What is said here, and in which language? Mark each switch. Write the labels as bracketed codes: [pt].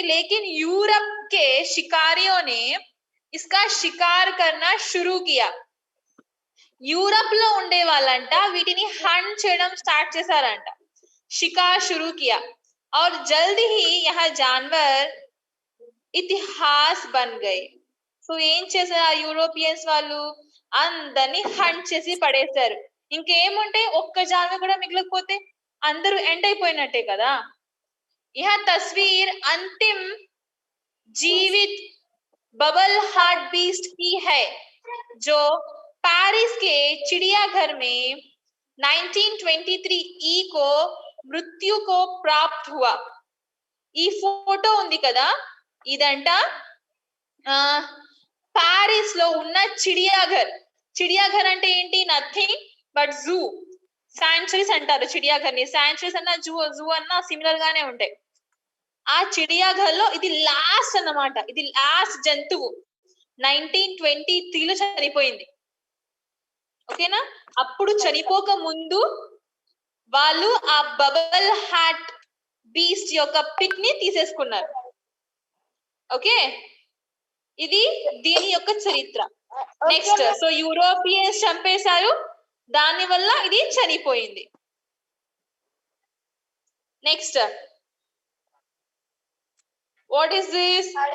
[hi] लेकिन यूरोप के शिकारियों ने इसका शिकार करना शुरू किया. [te] యూరప్ లో ఉండే వాళ్ళంట వీటిని హంట్ చేయడం స్టార్ట్ చేశారంట. [hi] शिकार शुरू किया और जल्द ही यहाँ जानवर इतिहास बन गए. [te] సో ఏం చేశారు యూరోపియన్స్ వాళ్ళు? అందరినీ హంట్ చేసి పడేశారు. ఇంకేముంటే ఒక్క జానవర్ కూడా మిగలకపోతే అందరూ ఎండ్ అయిపోయినట్టే కదా. [hi] यह तस्वीर अंतिम जीवित बबल हार्ट बीस्ट की है जो पेरिस के चिड़ियाघर में 1923 ई को मृत्यु को प्राप्त हुआ. [te] ఈ ఫోటో ఉంది కదా, ఇదంట పారిస్ లో ఉన్న చిడియాఘర్. చిడియాఘర్ అంటే ఏంటి? Nothing but zoo. శాంచురీస్ అంటారు చిడియాఘర్ ని. శాంచురీస్ అన్న జూ అన్న సిమిలర్ గానే ఉంటాయి. ఆ చిడియాఘర్ లో ఇది లాస్ట్ అన్నమాట. ఇది లాస్ట్ జంతువు 1923 లో చనిపోయింది. ఓకేనా? అప్పుడు చనిపోక ముందు వాళ్ళు ఆ బబల్ హార్ట్ బీస్ట్ యొక్క పిక్ ని తీసేసుకున్నారు. ఓకే, ఇది దీని యొక్క చరిత్ర. నెక్స్ట్, సో యూరోపియన్స్ చంపేశారు, దాని వల్ల ఇది చనిపోయింది. Next, [en] what is this?